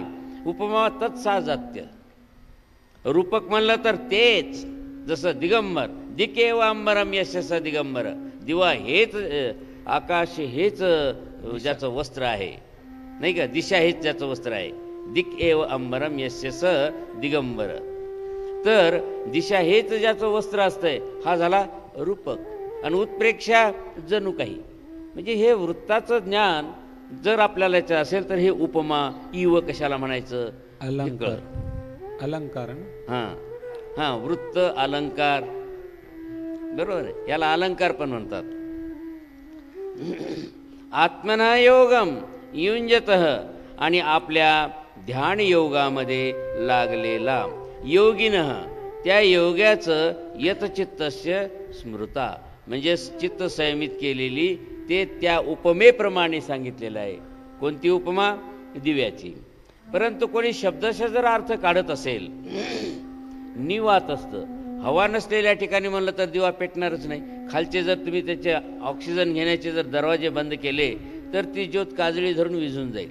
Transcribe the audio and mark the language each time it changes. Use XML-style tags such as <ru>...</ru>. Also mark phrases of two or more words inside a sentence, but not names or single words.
<sa>उपमा तत्साजात्य.</sa> <mr>रूपक म्हणलं तर तेच, जसं</mr> <sa>दिगंबर दिकेव अंबरम यशस दिगंबर,</sa> <mr>दिवा हेच आकाश हेच ज्याचं वस्त्र आहे, नाही का? दिशा हेच ज्याचं वस्त्र आहे.</mr> <sa>दिक एव अंबरम यशस दिगंबर.</sa> <mr>तर दिशा हेच ज्याचं वस्त्र असतंय, हा झाला रूपक. आणि उत्प्रेक्षा जणू काही. म्हणजे हे वृत्ताचं ज्ञान जर आपल्याला याचं असेल तर हे उपमा इव कशाला म्हणायचं? अलंकार. अलंकार. हां हां, वृत्त अलंकार, बरोबर आहे. याला अलंकार पण म्हणतात.</mr> <sa>आत्मना योगम युंजतः,</sa> <mr>आणि आपल्या ध्यान योगामध्ये लागलेला योगिनः, त्या योग्याचं</mr> <sa>यतचित्तस्य स्मृता,</sa> <mr>म्हणजे चित्त संयमित केलेली, ते त्या उपमेप्रमाणे सांगितलेलं आहे. कोणती उपमा? दिव्याची. परंतु कोणी शब्दशः जर अर्थ काढत असेल, निवात असतं, हवा नसलेल्या ठिकाणी म्हणलं तर दिवा पेटणारच नाही. खालचे जर तुम्ही त्याचे ऑक्सिजन घेण्याचे जर दरवाजे बंद केले तर ती ज्योत काजळी धरून विझून जाईल.</mr>